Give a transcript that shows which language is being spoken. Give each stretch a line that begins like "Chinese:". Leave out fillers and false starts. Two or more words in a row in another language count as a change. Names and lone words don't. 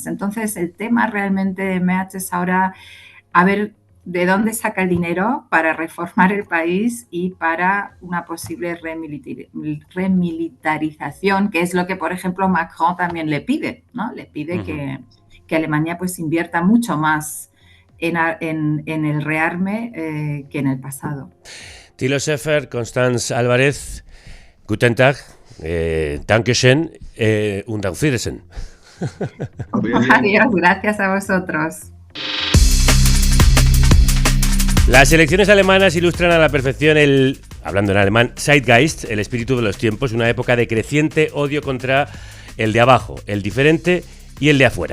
Spanish: Entonces el tema realmente de Merz es ahora a ver de dónde saca el dinero para reformar el país y para una posible remilitarización, que es lo que, por ejemplo, Macron también le pide, ¿no? Le pide que Alemania pues invierta mucho más en el rearme que en el pasado.
German: Thilo Schäfer, Constanz Álvarez, guten Tag, Dankeschön und auf Wiedersehen.
Spanish: Adiós, gracias a vosotros. Las elecciones alemanas ilustran a la perfección hablando en alemán, Zeitgeist, el espíritu de los tiempos, una época de creciente odio contra el de abajo, el diferente y el de afuera.